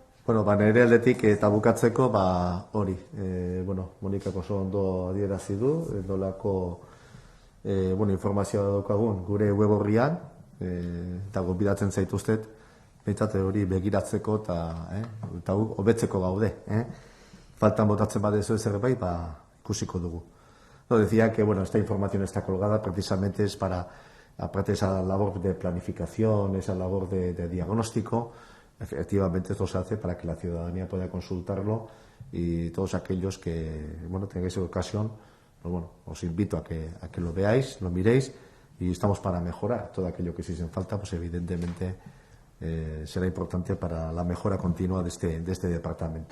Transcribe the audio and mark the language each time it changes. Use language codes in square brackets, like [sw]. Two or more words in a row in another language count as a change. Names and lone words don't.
[eu] Bueno, nire aldetik eta bukatzeko, hori, Monikak oso ondo adierazi du, nolako informazioa daukagun gure web horrian, eta gonbidatzen zaituztet, behintzat hori begiratzeko eta hobetzeko gaude. Faltan botatzen badezu zerbait, ikusiko dugu. [es] Decía que esta información está colgada precisamente es para, aparte de esa labor de planificación, esa labor de diagnóstico. Efectivamente, esto se hace para que la ciudadanía pueda consultarlo y todos aquellos que tengáis ocasión, os invito a que lo veáis, lo miréis y estamos para mejorar todo aquello que si se falta, pues evidentemente será importante para la mejora continua de este departamento.